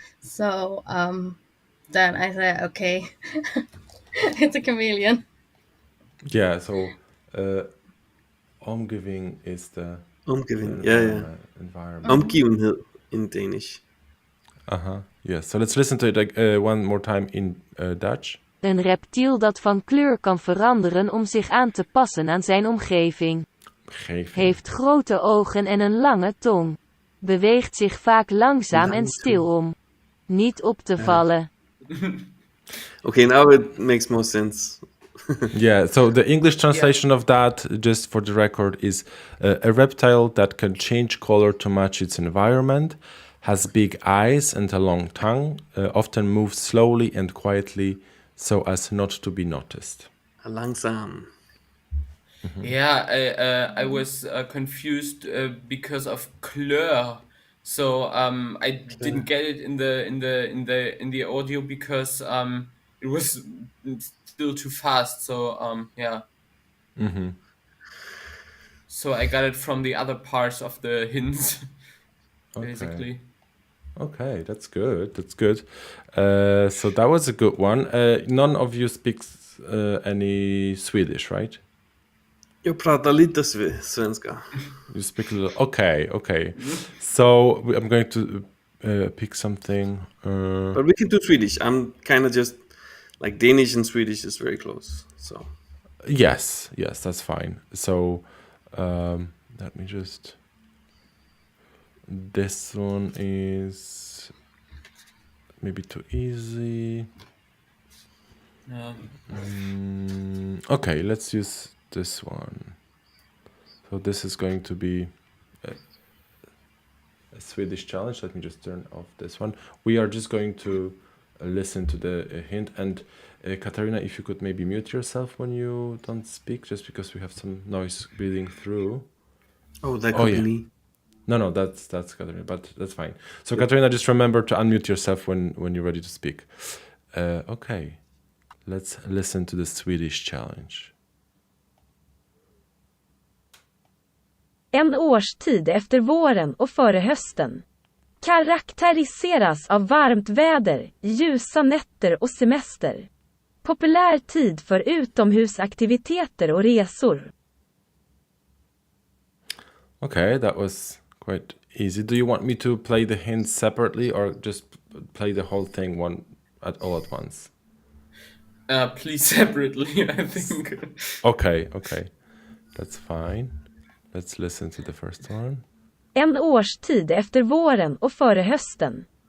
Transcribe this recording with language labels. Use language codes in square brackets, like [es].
[en] So then I said, okay, it's a chameleon. Yeah, so omgiving is the Omgiving. Yeah. environment. Omgivenhed in Danish. Yes, so let's listen to it one more time in Dutch. [nl] Een reptiel dat van kleur kan veranderen om zich aan te passen aan zijn omgeving. Heeft grote ogen en een lange tong. Beweegt zich vaak langzaam en stil om niet op te vallen. [en] Okay, now it makes more sense. Yeah, so the English translation of that, just for the record, is a reptile that can change color to match its environment, has big eyes and a long tongue, often moves slowly and quietly so as not to be noticed. [nl] Langsam. [en] Yeah, I was confused because of kleur. So I didn't get it in the audio because it was still too fast. So yeah. So I got it from the other parts of the hints, basically. Okay, that's good. That's good. So that was a good one. None of you speaks any Swedish, right? [sv] Jag pratar lite svenska. [en] You speak a little. Okay. So I'm going to pick something. But we can do Swedish. I'm kind of just like Danish and Swedish is very close. So Yes, that's fine. So let me just. This one is maybe too easy. Okay, let's use this one. So this is going to be a Swedish challenge. Let me just turn off this one. We are just going to listen to the hint. And Katarina, if you could maybe mute yourself when you don't speak, just because we have some noise bleeding through. Oh, that could be me. No, that's Katarina, but that's fine. So Katarina, just remember to unmute yourself when you're ready to speak. Okay, let's listen to the Swedish challenge. [sv] En årstid efter våren och före hösten. Karaktäriseras av varmt väder, ljusa nätter och semester. Populär tid för utomhusaktiviteter och resor. [en] Okay, that was quite easy. Do you want me to play the hints separately or just play the whole thing all at once? Please separately, I think. Okay. That's fine. Let's listen to the first one. [sv] En årstid efter våren och före hösten.